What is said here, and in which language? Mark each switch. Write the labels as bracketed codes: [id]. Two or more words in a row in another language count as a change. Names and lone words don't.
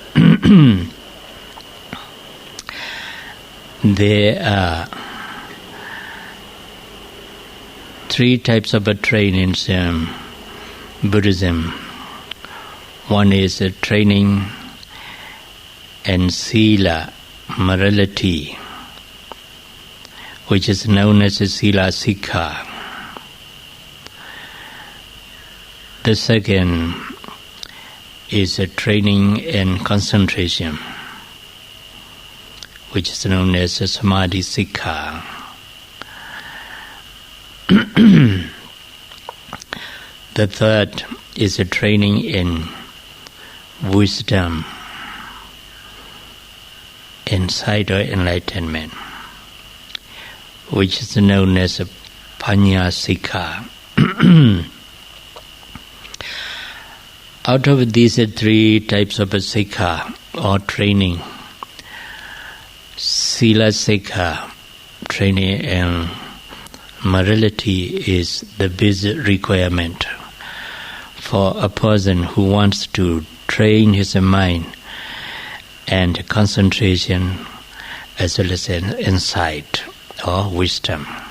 [en] There are 3 types of trainings in Buddhism. One is training and sila, morality, which is known as [pi] sila sikha. [en] The second is training and concentration, which is known as [pi] samadhi sikha. [en] The third is a training in wisdom, insight or enlightenment, which is known as [pi] panya sikha. [en] Out of these 3 types of sikha or training, [pi] sila sikha, [en] training in morality, is the basic requirement for a person who wants to train his mind and concentration as well as insight or wisdom.